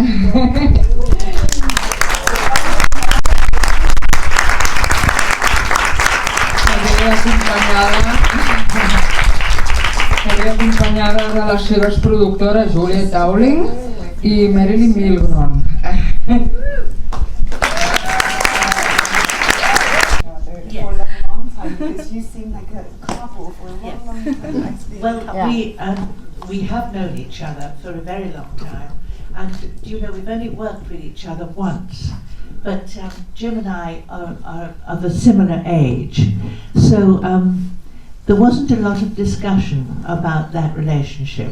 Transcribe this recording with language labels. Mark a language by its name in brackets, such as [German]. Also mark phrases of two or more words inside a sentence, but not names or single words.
[Catalan] Acompanyada de les seves productores Juliet Dowling i Marilyn Milgrom. [English] Well, we have known each other for a very long time, and we've only worked with each other once, but Jim and I are of a similar age, so there wasn't a lot of discussion about that relationship.